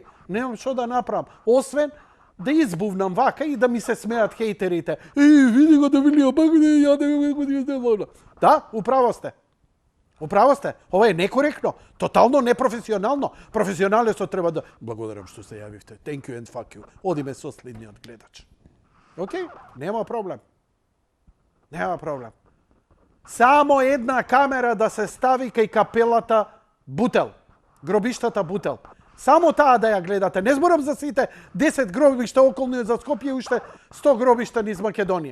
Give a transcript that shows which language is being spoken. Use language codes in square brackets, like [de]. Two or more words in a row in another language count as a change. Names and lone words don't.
[mk] Немам што да направам, освен да избувнам вака и да ми се смеат хейтерите. Види го да вилија, да, управо сте. Управо сте. Ова е некоректно, тотално непрофесионално. Професионалецот треба да... Благодарам што се јавивте. [en] Thank you and fuck you. [mk] Одиме со следниот гледач. Океј, нема проблем. Нема проблем. Само една камера да се стави кај капелата Бутел. Гробиштата Бутел. Само таа да ја гледате. Не зборам за сите 10 гробишта околни за Скопје и уште 100 гробишта низ Македонија.